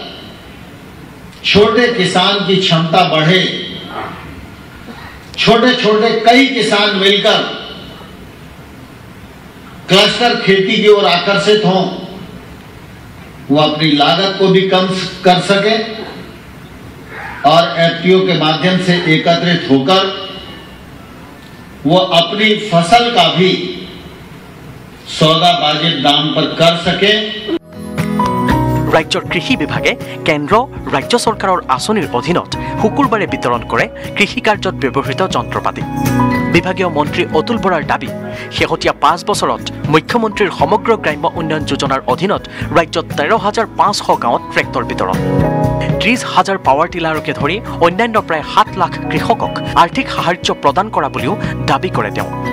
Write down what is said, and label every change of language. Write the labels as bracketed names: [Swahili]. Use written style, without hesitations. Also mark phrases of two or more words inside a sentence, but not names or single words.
[Hindi] छोटे किसान की क्षमता बढ़े, छोटे छोटे कई किसान मिलकर क्लस्टर खेती की ओर आकर्षित हों, वो अपनी लागत को भी कम कर सके और FPO के माध्यम से एकत्रित होकर वो अपनी फसल का भी सौदा वाजिब दाम पर कर सके। [Assamese] ৰাজ্যৰ কৃষি বিভাগে কেন্দ্ৰ ৰাজ্য চৰকাৰৰ আঁচনিৰ অধীনত শুকুৰবাৰে বিতৰণ কৰে কৃষি কাৰ্যত ব্যৱহৃত যন্ত্ৰপাতি। বিভাগীয় মন্ত্ৰী অতুল বৰাৰ দাবী, শেহতীয়া 5 বছৰত মুখ্যমন্ত্ৰীৰ সমগ্ৰ গ্ৰাম্য উন্নয়ন যোজনাৰ অধীনত ৰাজ্যত 13,500 গাঁৱত ট্ৰেক্টৰ বিতৰণ, 30,000 পাৱাৰ টিলাৰকে ধৰি অন্যান্য প্ৰায় 7 লাখ কৃষকক আৰ্থিক সাহায্য প্ৰদান কৰা বুলিও দাবী কৰে তেওঁ।